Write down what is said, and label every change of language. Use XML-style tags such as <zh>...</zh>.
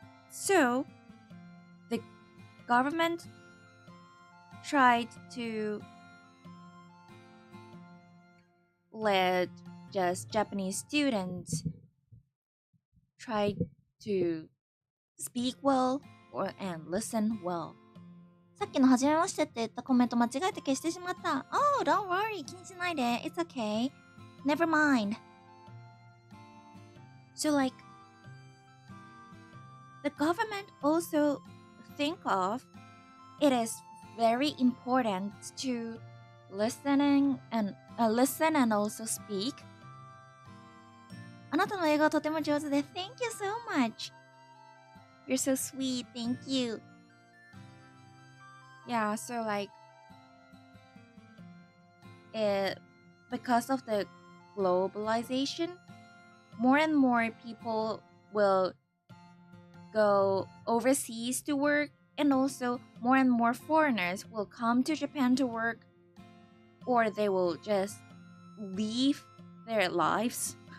<en>So the government tried to let just Japanese students try to speak well and listen well.</en> <ja>さっきの初めましてって言ったコメント間違えて消してしまった。</ja> <en>Oh, don't worry.</en> <ja>気にしないで.</ja> <en>It's okay. Never mind. So like, the government also think of it is very important to listen and also speak.</en> <ja>あなたの英語はとても上手で</ja> <en>Thank you so much. You're so sweet. Thank you. Yeah, so like because of the globalization, more and more people will go overseas to work, and also more and more foreigners will come to Japan to work, or they will just leave their lives.</en>